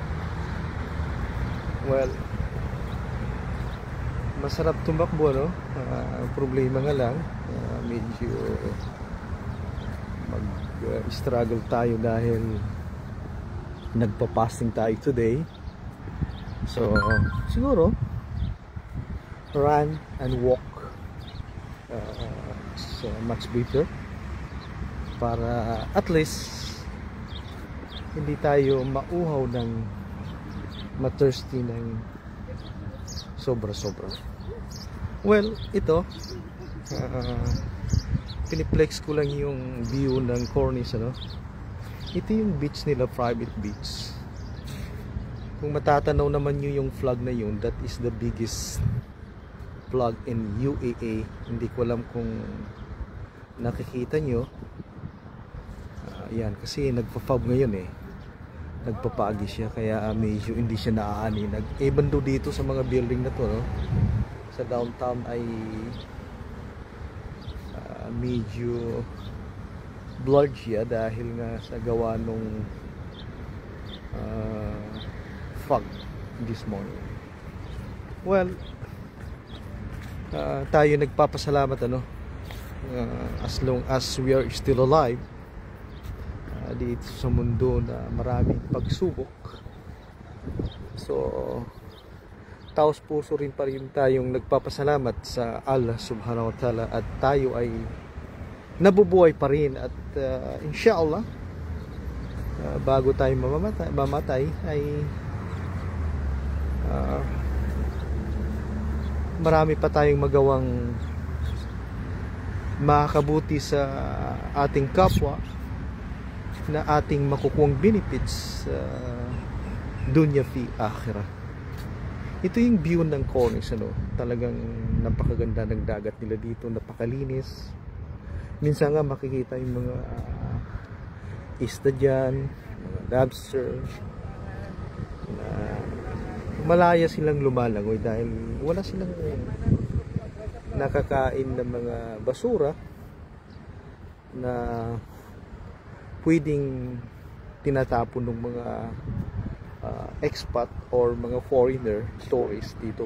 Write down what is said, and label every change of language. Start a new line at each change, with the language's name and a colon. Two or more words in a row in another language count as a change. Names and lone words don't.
Filipino: Well, masarap tumakbo, no? Problema nga lang, medyo mag-struggle tayo dahil nagpa-fasting tayo today. So siguro
English: run and walk is much better
Filipino: para at least hindi tayo mauhaw ng ma-thirsty ng sobra-sobra. Well, ito piniplex ko lang yung view ng Cornish, ano? Ito yung beach nila,
English: private beach.
Filipino: Kung matatanaw naman nyo yung flag na yun,
English: that is the biggest flag in UAE.
Filipino: Hindi ko alam kung nakikita nyo. Yan, kasi nagpa-fog ngayon eh. Nagpapagi siya, kaya medyo hindi siya naaani. Nag-ebando dito sa mga building na to, no? Sa downtown ay medyo blurred siya dahil nga sa gawa nung fog
English: this morning.
Filipino: Well, tayo nagpapasalamat, ano,
English: as long as we are still alive
Filipino: dito sa mundo na maraming pagsubok. So taos puso rin pa rin tayong nagpapasalamat sa
Arabic: الله سبحانه وتعالى
Filipino: at tayo ay nabubuhay pa rin at inshallah bago tayo mamatay ay marami pa tayong magawang makakabuti sa ating kapwa na ating makukuhang benefits sa
Arabic: دنيا في آخرة.
Filipino: Ito yung view ng Cornish, ano? Talagang napakaganda ng dagat nila dito, napakalinis. Minsan nga makikita yung mga isda dyan, mga lobster na malaya silang lumalangoy dahil wala silang nakakain ng mga basura na pwedeng tinatapon ng mga expat or mga
English: foreigner tourists
Filipino: dito.